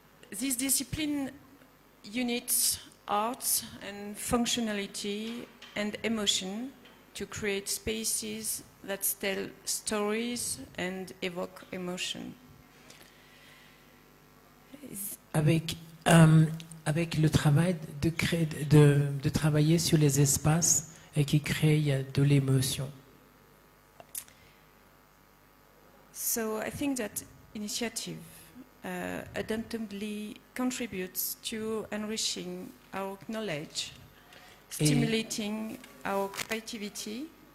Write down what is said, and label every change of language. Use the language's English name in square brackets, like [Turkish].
[English] This discipline unites art and functionality and emotion to create spaces that tell stories and evoke emotion. [French] Avec le travail de travailler sur les espaces et qui créent de l'émotion. [English] So I think that initiative undoubtedly contributes to enriching our knowledge, stimulating our creativity.